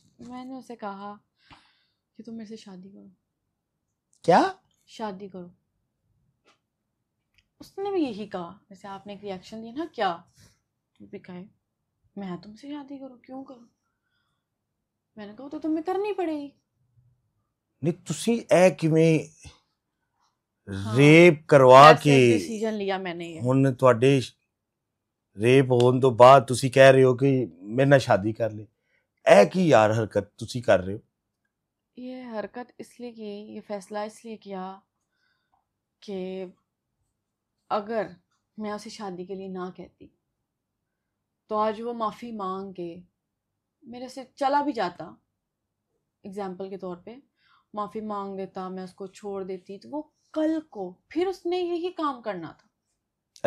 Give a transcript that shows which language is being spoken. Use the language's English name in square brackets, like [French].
[Hindi] मैंने उसे कहा कि तुम मेरे से शादी करो। क्या? शादी करो। उसने भी यही कहा, जैसे आपने एक रिएक्शन दिया ना, क्या तुम भी कहे मैं तुमसे शादी करूं, क्यों करूं। मैंने कहा तो तुम्हें करनी पड़ेगी। [Punjabi] नहीं ਤੁਸੀਂ ਇਹ ਕਿਵੇਂ ਰੇਪ ਕਰਵਾ ਕੇ [Hindi] डिसीजन लिया मैंने ये। [Punjabi] ਹੁਣ ਤੁਹਾਡੇ ਰੇਪ ਹੋਣ ਤੋਂ ਬਾਅਦ ਤੁਸੀਂ ਕਹਿ ਰਹੇ ਹੋ ਕਿ ਮੇਰੇ ਨਾਲ ਸ਼ਾਦੀ ਕਰ ਲੈ, ਇਹ ਕੀ ਯਾਰ ਹਰਕਤ ਤੁਸੀਂ ਕਰ ਰਹੇ ਹੋ? [Hindi] ये हरकत इसलिए की, ये फैसला इसलिए किया कि अगर मैं उसे शादी के लिए ना कहती तो आज वो माफ़ी मांग के मेरे से चला भी जाता, एग्जाम्पल के तौर पे माफ़ी मांग देता, मैं उसको छोड़ देती, तो वो कल को फिर उसने यही काम करना था।